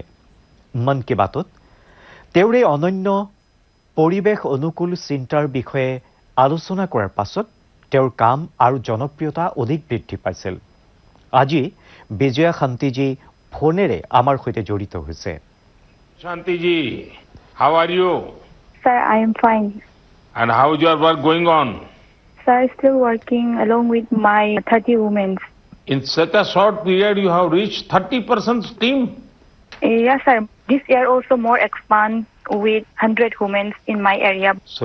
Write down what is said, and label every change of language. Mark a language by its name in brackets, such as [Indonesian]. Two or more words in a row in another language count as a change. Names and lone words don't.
[Assamese] মন কী বাতত তেওঁৰ এই অনন্য পৰিৱেশ অনুকূল চিন্তাৰ বিষয়ে আলোচনা কৰাৰ পাছত তেওঁৰ কাম আৰু জনপ্ৰিয়তা অধিক বৃদ্ধি পাইছিল। আজি বিজয়া শান্তিজী ফোনেৰে আমাৰ সৈতে জড়িত হৈছে। शांति जी, [English] how are you? Sir, I am fine. And how is your work going on? Sir, still working along with my 30 women. In such a short period, you have reached 30% team. Yes, sir. This year also more expand with 100 women in my area.